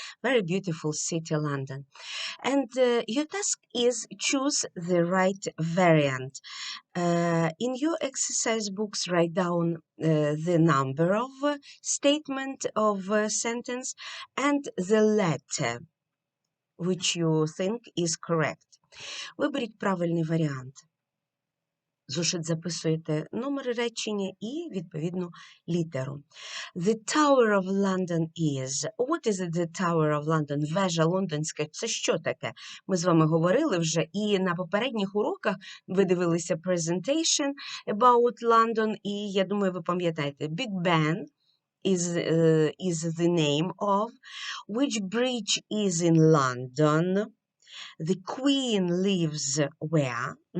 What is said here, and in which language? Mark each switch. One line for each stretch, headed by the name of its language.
English: Very beautiful city, London. And your task is choose the right variant. In your exercise books, write down the number of statement of sentence and the letter which you think is correct.
Ukrainian: Виберіть правильний варіант. Зошит записуєте номер речення і, відповідно, літеру.
English: The Tower of London is. What is the Tower of London?
Ukrainian: Вежа лондонська. Це що таке? Ми з вами говорили вже, і на попередніх уроках ви дивилися
English: presentation about London,
Ukrainian: і, я думаю, ви пам'ятаєте,
English: Big Ben is the name of, which bridge is in London, the Queen lives where?